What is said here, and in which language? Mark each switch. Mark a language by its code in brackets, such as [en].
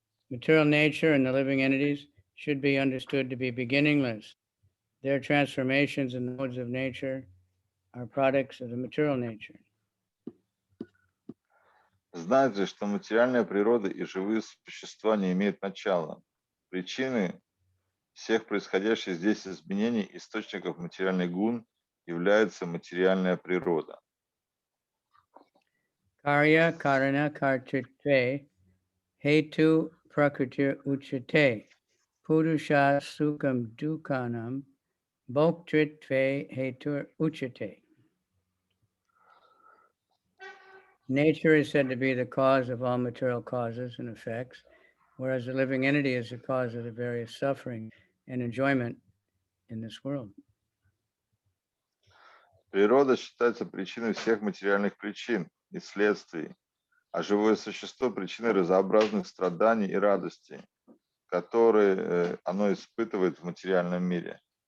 [en] Material nature and the living entities should be understood to be beginningless. Their transformations in the modes of nature are products of the material nature. [ru] Знать же, что материальная природа и живые существа не имеют начала. Причины всех происходящих здесь изменений источников материальных гун является материальная природа. [sa] Karya karana kartritve hetu prakritir uchate purusha sukam dukanam bhoktritve hetur uchate. [en] Nature is said to be the cause of all material causes and effects, whereas the living entity is the cause of the various suffering and enjoyment in this world. [ru] Природа считается причиной всех материальных причин и следствий, а живое существо – причиной разнообразных страданий и радостей, которые оно испытывает в материальном мире.